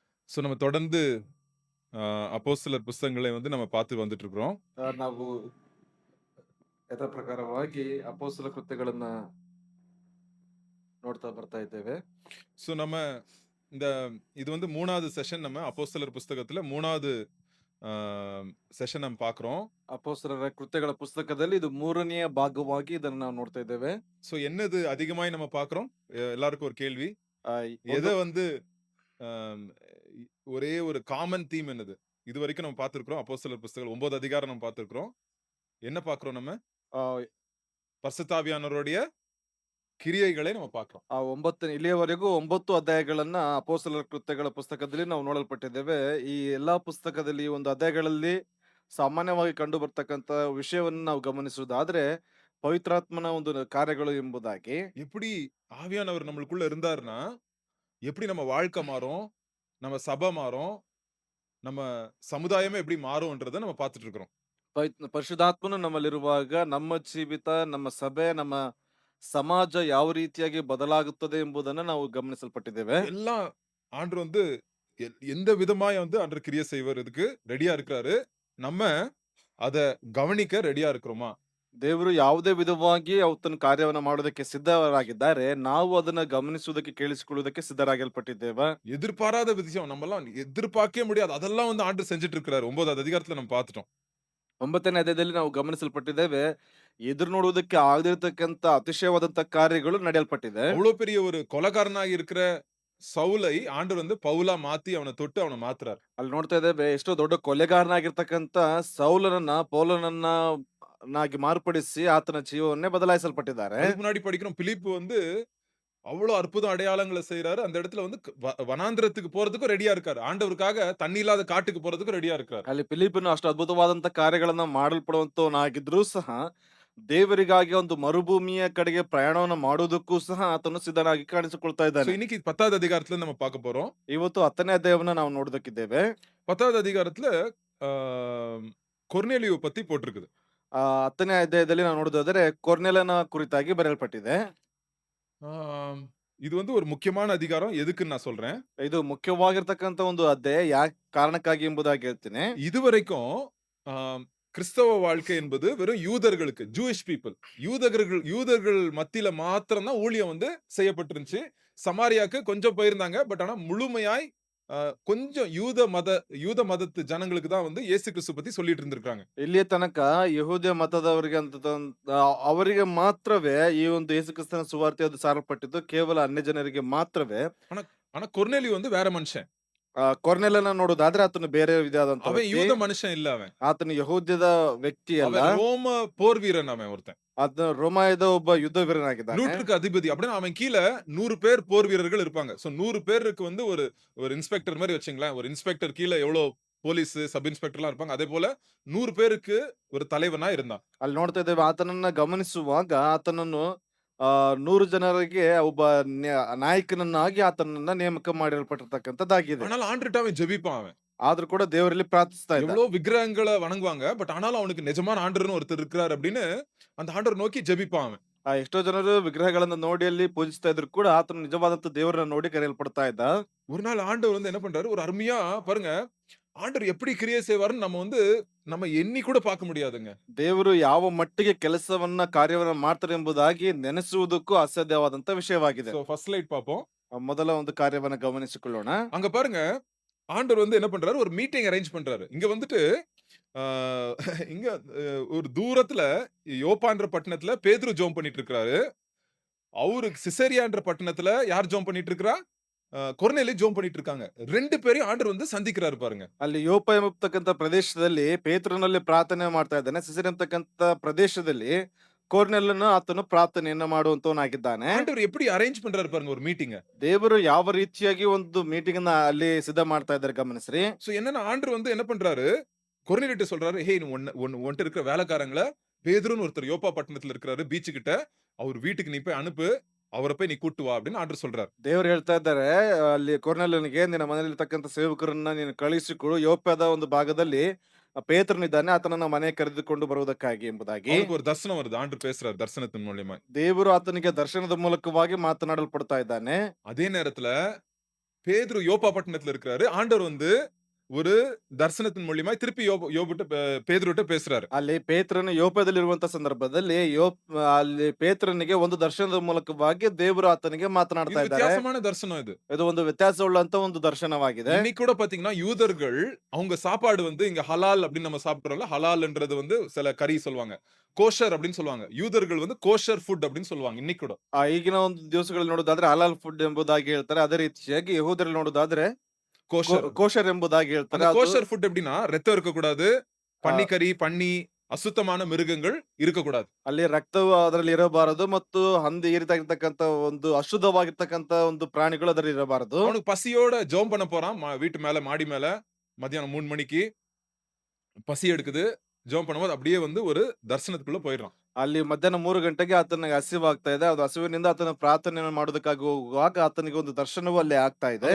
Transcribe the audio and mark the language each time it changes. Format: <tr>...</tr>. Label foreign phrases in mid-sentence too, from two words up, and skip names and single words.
<ta>நம்ம தொடர்ந்து அப்போஸ்தலர் புஸ்தகங்களை வந்து நம்ம பார்த்து வந்துட்டு இருக்கிறோம்.</ta> <kn>ನಾವು ಯಥಾ ಪ್ರಕಾರವಾಗಿ ಅಪೊಸ್ತಲ ಕೃತ್ಯಗಳನ್ನ ನೋಡ್ತಾ ಬರ್ತಾ ಇದ್ದೇವೆ.</kn> <ta>நம்ம இந்த இது வந்து 3வது செஷன் நம்ம அப்போஸ்தலர் புஸ்தகத்துல 3வது அ செஷன் நம்ம பார்க்கிறோம்.</ta> <kn>ಅಪೊಸ್ತಲರ ಕೃತ್ಯಗಳ ಪುಸ್ತಕದಲ್ಲಿ ಇದು ಮೂರನೆಯ ಭಾಗವಾಗಿ ಇದನ್ನ ನಾವು ನೋಡ್ತಾ ಇದ್ದೇವೆ.</kn> <ta>என்னது அதிகமாய் நம்ம பார்க்கிறோம்? எல்லாருக்கும் ஒரு கேள்வி. ಆ, எத</ta> <kn>ಒಂದು</kn> <ta>வந்து அ ஒரே ஒரு காமன் தீம் என்னது? இதுவரைக்கும் நம்ம பார்த்திருக்கிறோம். அப்போஸ்தலர் புஸ்தகம் 9 அதிகாரம் நம்ம பார்த்திருக்கிறோம். என்ன பார்க்கிறோம் நம்ம? ಆ, பரிசுத்த ஆவியானவருடைய கிரியைகளை நம்ம பார்க்கிறோம்.</ta> <kn>ಆ ಇಲ್ಲಿಯವರೆಗೂ 9 ಅಧ್ಯಾಯಗಳನ್ನ ಅಪೊಸ್ತಲರ ಕೃತ್ಯಗಳ ಪುಸ್ತಕದಲ್ಲಿ ನಾವು ನೋಡಲ್ಪಟ್ಟಿದ್ದೇವೆ. ಈ ಎಲ್ಲಾ ಪುಸ್ತಕದಲ್ಲಿ ಒಂದು ಅಧ್ಯಾಯಗಳಲ್ಲಿ ಸಾಮಾನ್ಯವಾಗಿ ಕಂಡು ಬರ್ತಕ್ಕಂತ ವಿಷಯವನ್ನು ನಾವು ಗಮನಿಸುವುದಾದ್ರೆ ಪವಿತ್ರಾತ್ಮನ ಒಂದು ಕಾರ್ಯಗಳು ಎಂಬುದಾಗಿ</kn> <ta>எப்படி ஆவியானவர் நம்மளுக்குள்ள இருந்தாருன்னா, எப்படி நம்ம வாழ்க்கை மாறும்? நம்ம சபை மாறும்? நம்ம சமுதாயமே எப்படி மாறும்ன்றத நம்ம பார்த்துட்டு இருக்கிறோம்.</ta> <kn>ಪರಿಶುದ್ಧಾತ್ಮನು ನಮ್ಮಲ್ಲಿರುವಾಗ ನಮ್ಮ ಜೀವಿತ, ನಮ್ಮ ಸಭೆ, ನಮ್ಮ ಸಮಾಜ ಯಾವ ರೀತಿಯಾಗಿ ಬದಲಾಗುತ್ತದೆ ಎಂಬುದನ್ನ ನಾವು ಗಮನಿಸಲ್ಪಟ್ಟಿದ್ದೇವೆ.</kn> <ta>எல்லாம் ஆண்டவர் வந்து எந்த விதமாய் வந்து ஆண்டவர் கிரியை செய்வதற்கு ரெடியா இருக்கிறாரு. நம்ம அத கவனிக்க ரெடியா இருக்கிறோமா?</ta> <kn>ದೇವರು ಯಾವುದೇ ವಿಧವಾಗಿ ಆತನ ಕಾರ್ಯವನ್ನ ಮಾಡೋದಕ್ಕೆ ಸಿದ್ಧರಾಗಿದ್ದಾರೆ. ನಾವು ಅದನ್ನ ಗಮನಿಸುವುದಕ್ಕೆ, ಕೇಳಿಸಿಕೊಳ್ಳುವುದಕ್ಕೆ ಸಿದ್ಧರಾಗಲ್ಪಟ್ಟಿದ್ದೇವೆ.</kn> <ta>எதிர்பாராத விஷயம் நம்மலாம் எதிர்பார்க்கவே முடியாது. அதெல்லாம் வந்து ஆண்டவர் செஞ்சுட்டு இருக்கிறாரு. 9வது அதிகாரத்துல நம்ம பார்த்துட்டோம்.</ta> <kn>9ನೇ ಅಧ್ಯಾಯದಲ್ಲಿ ನಾವು ಗಮನಿಸಲ್ಪಟ್ಟಿದ್ದೇವೆ. ಎದುರು ನೋಡುವುದಕ್ಕೆ ಆಗದಿರತಕ್ಕಂತ ಅತಿಶಯವಾದಂತ ಕಾರ್ಯಗಳು ನಡೆಯಲ್ಪಟ್ಟಿದೆ.</kn> <ta>அவ்வளவு பெரிய ஒரு கொலைகாரனாக இருக்கிற சவுலை ஆண்டவர் வந்து பவுலா மாத்தி அவன தொட்டு அவன மாத்துறார்.</ta> <kn>ಅಲ್ಲಿ ನೋಡ್ತಾ ಇದ್ದೇವೆ ಎಷ್ಟೋ ದೊಡ್ಡ ಕೊಲೆಗಾರನಾಗಿರ್ತಕ್ಕಂತ ಸೌಲನನ್ನ ಪೌಲನನ್ನ ನಾಗಿ ಮಾರ್ಪಡಿಸಿ ಆತನ ಜೀವವನ್ನೇ ಬದಲಾಯಿಸಲ್ಪಟ್ಟಿದ್ದಾರೆ.</kn> <ta>அதுக்கு முன்னாடி படிக்கிறோம் பிலிப்பு வந்து அவ்வளவு அற்புத அடையாளங்களை செய்றாரு. அந்த இடத்துல வந்து வனாந்திரத்துக்கு போறதுக்கும் ரெடியா இருக்காரு. ஆண்டவருக்காக தண்ணி இல்லாத காட்டுக்கு போறதுக்கும் ரெடியா இருக்காரு.</ta> <kn>ಅಲ್ಲಿ ಫಿಲಿಪ್ಪನು ಅಷ್ಟು ಅದ್ಭುತವಾದಂತ ಕಾರ್ಯಗಳನ್ನ ಮಾಡಲ್ಪಡುವಂತವನಾಗಿದ್ರೂ ಸಹ ದೇವರಿಗಾಗಿ ಒಂದು ಮರುಭೂಮಿಯ ಕಡೆಗೆ ಪ್ರಯಾಣವನ್ನ ಮಾಡುವುದಕ್ಕೂ ಸಹ ಆತನು ಸಿದ್ಧನಾಗಿ ಕಾಣಿಸಿಕೊಳ್ತಾ ಇದ್ದಾನೆ.</kn> <ta>இன்னைக்கு 10வது அதிகாரத்துல நம்ம பார்க்க போறோம்.</ta> <kn>ಇವತ್ತು 10ನೇ ಅಧ್ಯಾಯವನ್ನ ನಾವು ನೋಡೋದಕ್ಕಿದ್ದೇವೆ.</kn> <ta>10வது அதிகாரத்துல ஆ, கொர்நேலியு பத்தி போட்டிருக்குது.</ta> <kn>10ನೇ ಅಧ್ಯಾಯದಲ್ಲಿ ನಾವು ನೋಡೋದಾದ್ರೆ ಕೊರ್ನೆಲನ ಕುರಿತಾಗಿ ಬರೆಯಲ್ಪಟ್ಟಿದೆ.</kn> <ta>ஆம், இது வந்து ஒரு முக்கியமான அதிகாரம். எதுக்குன்னு நான் சொல்றேன்.</ta> <kn>ಇದು ಮುಖ್ಯವಾಗಿರ್ತಕ್ಕಂತ ಒಂದು ಅಧ್ಯಾಯ ಯಾಕೆ ಕಾರಣಕ್ಕಾಗಿ ಎಂಬುದಾಗಿ ಹೇಳ್ತೀನಿ.</kn> <ta>இதுவரைக்கும் ஆம், கிறிஸ்தவ வாழ்க்கை என்பது வெறும் யூதர்களுக்கு,</ta> <en>Jewish people,</en> <ta>யூதர்கள் மத்தியில மாத்திரம் தான் ஊழியம் வந்து செய்யப்பட்டிருந்துச்சு. சமாரியாக்கு கொஞ்சம் போயிருந்தாங்க. பட் ஆனா முழுமையாய் கொஞ்சம் யூத மதத்து ஜனங்களுக்கு தான் வந்து இயேசு கிறிஸ்து பத்தி சொல்லிட்டு இருந்திருக்காங்க.</ta> <kn>ಇಲ್ಲಿಯ ತನಕ ಯಹೂದ್ಯ ಮತದವರಿಗೆ ಅವರಿಗೆ ಮಾತ್ರವೇ ಈ ಒಂದು ಯೇಸು ಕ್ರಿಸ್ತನ ಸುವಾರ್ತೆ ಅದು ಸಾರಲ್ಪಟ್ಟಿದ್ದು ಕೇವಲ ಅನ್ಯ ಜನರಿಗೆ ಮಾತ್ರವೇ.</kn> <ta>ஆனா ஆனா கொர்நேலியு வந்து வேற மனுஷன்.</ta> <kn>ಕೊರ್ನೆಲನ ನೋಡೋದಾದ್ರೆ ಆತನು ಬೇರೆ ವಿಧವಾದಂತ</kn> <ta>அவன்</ta> <kn>ವ್ಯಕ್ತಿ.</kn> <ta>யூத மனுஷன் இல்ல அவன்.</ta> <kn>ಆತನು ಯಹೂದ್ಯದ ವ್ಯಕ್ತಿ ಅಲ್ಲ.</kn> <ta>அவன் ரோம போர் வீரன் அவன் ஒருத்தன்.</ta> <kn>ಆತನು ರೋಮಾಯದ ಒಬ್ಬ ಯುದ್ಧ ವೀರನಾಗಿದ್ದಾನೆ.</kn> <ta>நூற்றுக்கு அதிபதி அப்படின்னா அவன் கீழ 100 பேர் போர் வீரர்கள் இருப்பாங்க. 100 பேருக்கு வந்து ஒரு ஒரு இன்ஸ்பெக்டர் மாதிரி வச்சுங்களேன். ஒரு இன்ஸ்பெக்டர் கீழ எவ்வளோ போலீஸ்,</ta> <en>sub inspector</en> <ta>இருப்பாங்க. அதே போல 100 பேருக்கு ஒரு தலைவனா இருந்தான்.</ta> <kn>ಅಲ್ಲಿ ನೋಡ್ತಾ ಇದ್ದೇವೆ ಆತನನ್ನ ಗಮನಿಸುವಾಗ ಆತನನ್ನು 100 ಜನರಿಗೆ ಒಬ್ಬ ನಾಯಕನನ್ನಾಗಿ ಆತನನ್ನ ನೇಮಕ ಮಾಡಿರಲ್ಪಟ್ಟಿರ್ತಕ್ಕಂಥದ್ದಾಗಿದೆ.</kn> <ta>ஆனாலும் ஆண்டவர்ட்ட அவன் ஜெபிப்பான் அவன்.</ta> <kn>ಆದ್ರೂ ಕೂಡ ದೇವರಲ್ಲಿ ಪ್ರಾರ್ಥಿಸ್ತಾ ಇದ್ದ.</kn> <ta>எவ்வளோ விக்கிரகங்களை வணங்குவாங்க. பட் ஆனாலும் அவனுக்கு நிஜமான ஆண்டவர்னு ஒருத்தர் இருக்கிறார் அப்படின்னு அந்த ஆண்டவர் நோக்கி ஜெபிப்பான் அவன்.</ta> <kn>ಎಷ್ಟೋ ಜನರು ವಿಗ್ರಹಗಳನ್ನ ನೋಡಿ ಅಲ್ಲಿ ಪೂಜಿಸ್ತಾ ಇದ್ರು ಕೂಡ ಆತನು ನಿಜವಾದಂತ ದೇವರನ್ನ ನೋಡಿ ಕರೆಯಲ್ಪಡ್ತಾ ಇದ್ದ.</kn> <ta>ஒரு நாள் ஆண்டவர் வந்து என்ன பண்றாரு, ஒரு அருமையா பாருங்க, ஆண்டவர் எப்படி கிரியை செய்வாருன்னு நம்ம வந்து நம்ம எண்ணி கூட பார்க்க முடியாதுங்க.</ta> <kn>ದೇವರು ಯಾವ ಮಟ್ಟಿಗೆ ಕೆಲಸವನ್ನ ಕಾರ್ಯವನ್ನ ಮಾಡ್ತಾರೆ ಎಂಬುದಾಗಿ ನೆನೆಸುವುದಕ್ಕೂ ಅಸಾಧ್ಯವಾದಂತ ವಿಷಯವಾಗಿದೆ.</kn> <en>first slide</en> <ta>பார்ப்போம்.</ta> <kn>ಮೊದಲ ಒಂದು ಕಾರ್ಯವನ್ನ ಗಮನಿಸಿಕೊಳ್ಳೋಣ.</kn> <ta>அங்க பாருங்க, ஆண்டவர் வந்து என்ன பண்றாரு, ஒரு</ta> <en>meeting arrange</en> <ta>பண்றாரு. இங்க வந்துட்டு ஆ, இங்க ஒரு தூரத்துல யோப்பான்ற பட்டணத்துல பேதுரு ஜெபம் பண்ணிட்டு இருக்கிறாரு. அவரு சிசேரியான்ற பட்டணத்துல யார் ஜெபம் பண்ணிட்டு இருக்கிறா? கொர்நேலியு ஜெபம் பண்ணிட்டு இருக்காங்க. 2 பேரையும் ஆண்டவர் வந்து சந்திக்கிறாரு பாருங்க.</ta> <kn>ಅಲ್ಲಿ ಯೋಪ ಎಂಬತಕ್ಕಂತ ಪ್ರದೇಶದಲ್ಲಿ ಪೇತ್ರನಲ್ಲಿ ಪ್ರಾರ್ಥನೆ ಮಾಡ್ತಾ ಇದ್ದಾನೆ. ಸಿಸೇರ್ ಎಂಬತಕ್ಕಂತ ಪ್ರದೇಶದಲ್ಲಿ ಕೊರ್ನೆಲನು ಆತನು ಪ್ರಾರ್ಥನೆಯನ್ನ ಮಾಡುವಂತವನಾಗಿದ್ದಾನೆ.</kn> <ta>ஆண்டவர் எப்படி அரேஞ்ச் பண்றாரு பாருங்க ஒரு மீட்டிங்க.</ta> <kn>ದೇವರು ಯಾವ ರೀತಿಯಾಗಿ ಒಂದು ಮೀಟಿಂಗ್ ಅನ್ನ ಅಲ್ಲಿ ಸಿದ್ಧ ಮಾಡ್ತಾ ಇದ್ದಾರೆ ಗಮನಿಸ್ರಿ.</kn> <ta>என்னன்னா ஆண்டவர் வந்து என்ன பண்றாரு, கொர்நேலியுட்ட சொல்றாரு, "ஹே உன்ட்ட இருக்கிற வேலைக்காரங்கள பேதுருன்னு ஒருத்தர் யோப்பா பட்டணத்துல இருக்கிறாரு பீச் கிட்ட. அவர் வீட்டுக்கு நீ போய் அனுப்பு. அவர போய் நீ கூட்டு வா" அப்படின்னு ஆண்டவர் சொல்றாரு.</ta> <kn>ದೇವರು ಹೇಳ್ತಾ ಇದ್ದಾರೆ ಅಲ್ಲಿ ಕೊರ್ನೆಲನಿಗೆ ನಿನ್ನ ಮನೆಯಲ್ಲಿರ್ತಕ್ಕಂಥ ಸೇವಕರನ್ನ ನೀನು ಕಳುಹಿಸಿಕೊಡು. ಯೋಪ್ಯದ ಒಂದು ಭಾಗದಲ್ಲಿ ಪೇತ್ರನಿದ್ದಾನೆ, ಆತನನ್ನ ಮನೆಗೆ ಕರೆದುಕೊಂಡು ಬರುವುದಕ್ಕಾಗಿ ಎಂಬುದಾಗಿ.</kn> <ta>அவனுக்கு ஒரு தரிசனம் வருது. ஆண்டவர் பேசுறாரு தரிசனத்தின் மூலியமா.</ta> <kn>ದೇವರು ಆತನಿಗೆ ದರ್ಶನದ ಮೂಲಕವಾಗಿ ಮಾತನಾಡಲ್ಪಡ್ತಾ ಇದ್ದಾನೆ.</kn> <ta>அதே நேரத்துல பேதுரு யோப்பா பட்டணத்துல இருக்கிறாரு. ஆண்டவர் வந்து ஒரு தரிசனத்தின் மூலியமா திருப்பி யோபுட்ட பேதுருட்ட பேசுறாரு.</ta> <kn>ಅಲ್ಲಿ ಪೇತ್ರನು ಯೋಪದಲ್ಲಿರುವಂತ ಸಂದರ್ಭದಲ್ಲಿ ಅಲ್ಲಿ ಪೇತ್ರನಿಗೆ ಒಂದು ದರ್ಶನದ ಮೂಲಕವಾಗಿ ದೇವರು ಆತನಿಗೆ</kn> <ta>இது</ta> <kn>ಮಾತನಾಡ್ತಾ ಇದ್ದಾರೆ.</kn> <ta>வித்தியாசமான தரிசனம் இது.</ta> <kn>ಇದು ಒಂದು ವ್ಯತ್ಯಾಸವುಳ್ಳಂತ ಒಂದು ದರ್ಶನವಾಗಿದೆ.</kn> <ta>இன்னைக்கு கூட பாத்தீங்கன்னா, யூதர்கள் அவங்க சாப்பாடு வந்து இங்க ஹலால் அப்படின்னு நம்ம சாப்பிடுறோம்ல. ஹலால்ன்றது வந்து சில கறி சொல்லுவாங்க. கோஷர் அப்படின்னு சொல்லுவாங்க. யூதர்கள் வந்து</ta> <en>kosher food</en> <ta>அப்படின்னு சொல்லுவாங்க இன்னைக்கு கூட.</ta> <kn>ಈಗಿನ ಒಂದು ದಿವಸಗಳಲ್ಲಿ ನೋಡೋದಾದ್ರೆ</kn> <en>halal food</en> <kn>ಎಂಬುದಾಗಿ ಹೇಳ್ತಾರೆ. ಅದೇ ರೀತಿಯಾಗಿ ಯಹೂದರಲ್ಲಿ ನೋಡೋದಾದ್ರೆ</kn> <ta>கோஷர்.</ta> <kn>ಕೋಶರ್ ಎಂಬುದಾಗಿ ಹೇಳ್ತಾರೆ.</kn> <ta>அந்த</ta> <kn>ಅದು</kn> <en>kosher food</en> <ta>எப்படின்னா, ரத்தம் இருக்கக்கூடாது. ಆ, பன்னிக்கறி, பன்னி, அசுத்தமான மிருகங்கள் இருக்கக்கூடாது.</ta> <kn>ಅಲ್ಲಿ ರಕ್ತವು ಅದರಲ್ಲಿ ಇರಬಾರದು ಮತ್ತು ಹಂದಿ ಈ ರೀತಿಯಾಗಿರ್ತಕ್ಕಂಥ ಒಂದು ಅಶುದ್ಧವಾಗಿರ್ತಕ್ಕಂಥ ಒಂದು ಪ್ರಾಣಿಗಳು ಅದರಲ್ಲಿ ಇರಬಾರದು.</kn> <ta>அவனுக்கு பசியோட ஜெபம் பண்ண போறான். வீட்டு மேல, மாடி மேல மத்தியானம் 3 மணிக்கு பசி எடுக்குது. ஜெபம் பண்ணும்போது அப்படியே வந்து ஒரு தரிசனத்துக்குள்ள போயிடுறான்.</ta> <kn>ಅಲ್ಲಿ ಮಧ್ಯಾಹ್ನ 3 ಗಂಟೆಗೆ ಆತನಿಗೆ ಹಸಿವಾಗ್ತಾ ಇದೆ. ಅದು ಹಸಿವಿನಿಂದ ಆತನ ಪ್ರಾರ್ಥನೆಯನ್ನು ಮಾಡೋದಕ್ಕಾಗಿ ಹೋಗುವಾಗ ಆತನಿಗೆ ಒಂದು ದರ್ಶನವೂ ಅಲ್ಲಿ ಆಗ್ತಾ ಇದೆ.</kn>